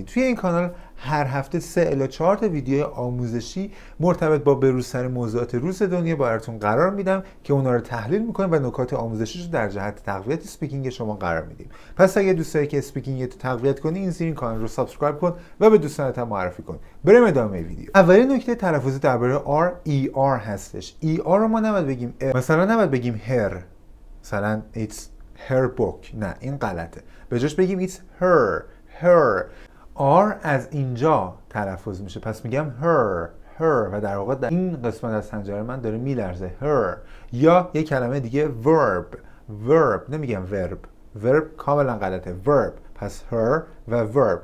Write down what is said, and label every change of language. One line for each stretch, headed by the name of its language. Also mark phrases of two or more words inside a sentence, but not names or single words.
Persian: توی این کانال هر هفته 3 الی 4 تا ویدیو آموزشی مرتبط با بروزترین موضوعات روز دنیا براتون قرار میدم که اونا رو تحلیل میکنیم و نکات آموزشیش رو در جهت تقویت اسپیکینگ شما قرار میدیم. پس اگه دوست داری که اسپیکینگت رو تقویت کنی، این زیر کانال رو سابسکرایب کن و به دوستانت هم معرفی کن. بریم ادامه ویدیو. اولین نکته تلفظی درباره R ER هستش. ER رو ما نباید بگیم مثلا نباید بگیم her، مثلا
English: it's her book،
Persian: نه این غلطه. به جاش بگیم
English: it's her.
Persian: R از اینجا تلفظ میشه، پس میگم her و در واقع در این قسمت از حنجره من داره میلرزه her. یا یک کلمه دیگه verb، نمیگم verb کاملا غلطه، verb، پس her و verb.